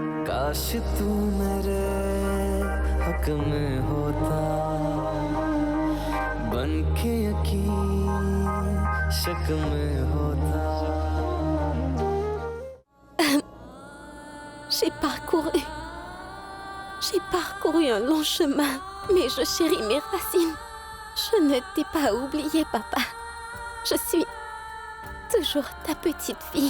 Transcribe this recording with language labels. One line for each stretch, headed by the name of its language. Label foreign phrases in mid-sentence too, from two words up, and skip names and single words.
Hindi: काश तू मेरे हक में होता बन के यकीन शक में होता
French: J'ai parcouru un long chemin, mais je chéris mes racines. Je ne t'ai pas oublié, papa. Je suis toujours ta petite fille.